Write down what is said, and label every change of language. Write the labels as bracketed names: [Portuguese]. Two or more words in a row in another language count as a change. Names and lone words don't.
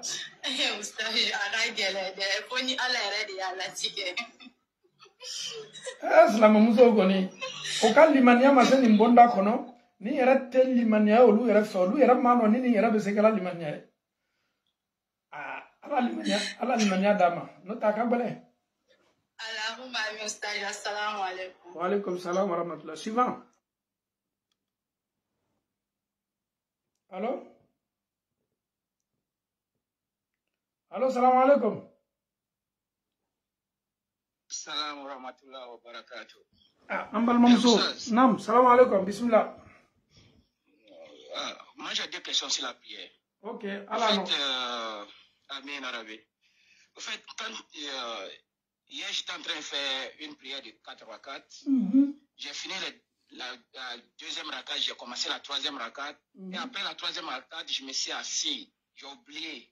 [Bambara] Ustaz a ka gɛlɛn dɛ ko ni ala yɛrɛ de y'a latigɛ. Silamɛmusow kɔni o ka limaniya ma se nin bonda kɔnɔ ni yɛrɛ tɛ limaniya olu yɛrɛ fɛ olu yɛrɛ m'a dɔn ni nin yɛrɛ bɛ se kɛla limaniya ye ala limaniya d'a ma n'o tɛ a ka gɛlɛn. [Arabic] اللهم آمين أستاذ، السلام عليكم. وعليكم السلام ورحمة الله. [French] Suivant. Allô? Allô, [Arabic] سلام عليكم. سلام ورحمة الله وبركاته. [Bambara] An balimamuso. Naam, [Arabic] سلام عليكم، بسم الله. [French] Moi j'ai deux questions sur la prière. Ok, alors. En fait, Amin Arabi. En fait, quand hier j'étais en train de faire une prière de 4 rakats, j'ai fini la deuxième rakat, j'ai commencé la troisième rakat, et après la troisième rakat, je me suis assis, j'ai oublié.